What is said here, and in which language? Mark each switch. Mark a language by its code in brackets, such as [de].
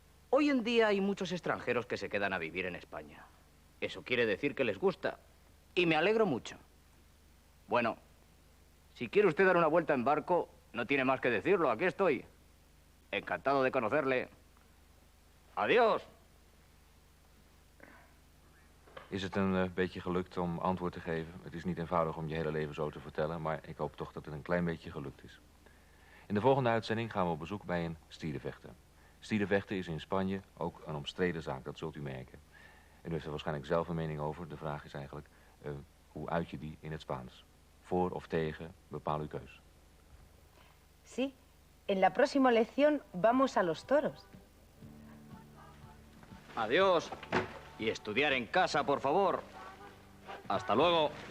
[es] Hoy en día hay muchos extranjeros que se quedan a vivir en España. Eso quiere decir que les gusta. Y me alegro mucho. Bueno, si quiere usted dar una vuelta en barco, no tiene más que decirlo. Aquí estoy. Encantado de conocerle. Adiós. [nl] Is het een beetje gelukt om antwoord te geven? Het is niet eenvoudig om je hele leven zo te vertellen, maar ik hoop toch dat het een klein beetje gelukt is. In de volgende uitzending gaan we op bezoek bij een stierenvechter. Stierenvechten is in Spanje ook een omstreden zaak, dat zult u merken. En u heeft er waarschijnlijk zelf een mening over. De vraag is eigenlijk, hoe uit je die in het Spaans? Voor of tegen, bepaal uw keus. [es] Sí, en la próxima lección vamos a los toros. Adiós. Y estudiar en casa, por favor. Hasta luego.